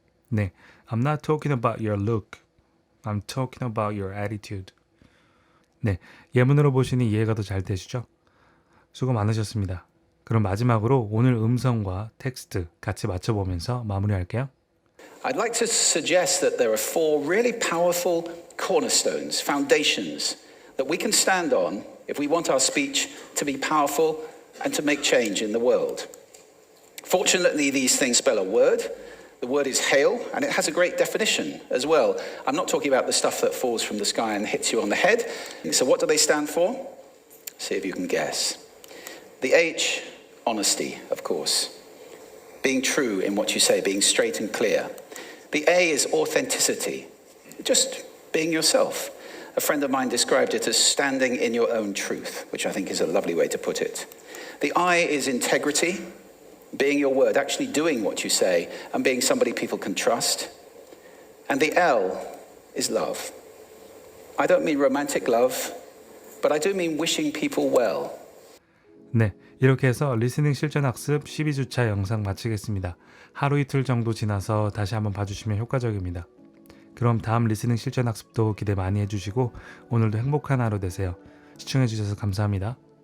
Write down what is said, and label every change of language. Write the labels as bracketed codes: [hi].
[en] 네, I'm not talking about your look. I'm talking about your attitude. [ko] 네, 예문으로 보시니 이해가 더 잘 되시죠? 수고 많으셨습니다. 그럼 마지막으로 오늘 음성과 텍스트 같이 맞춰보면서 마무리할게요. [en] I'd like to suggest that there are four really powerful cornerstones, foundations, that we can stand on if we want our speech to be powerful and to make change in the world. Fortunately, these things spell a word. The word is hail, and it has a great definition as well. I'm not talking about the stuff that falls from the sky and hits you on the head. So what do they stand for? See if you can guess. The H, honesty, of course. Being true in what you say, being straight and clear. The A is authenticity, just being yourself. A friend of mine described it as standing in your own truth, which I think is a lovely way to put it. The I is integrity, being your word, actually doing what you say, and being somebody people can trust. And the L is love. I don't mean romantic love, but I do mean wishing people well. [ko] 네, 이렇게 해서 리스닝 실전 학습 12주차 영상 마치겠습니다. 하루 이틀 정도 지나서 다시 한번 봐주시면 효과적입니다. 그럼 다음 리스닝 실전 학습도 기대 많이 해주시고 오늘도 행복한 하루 되세요. 시청해주셔서 감사합니다.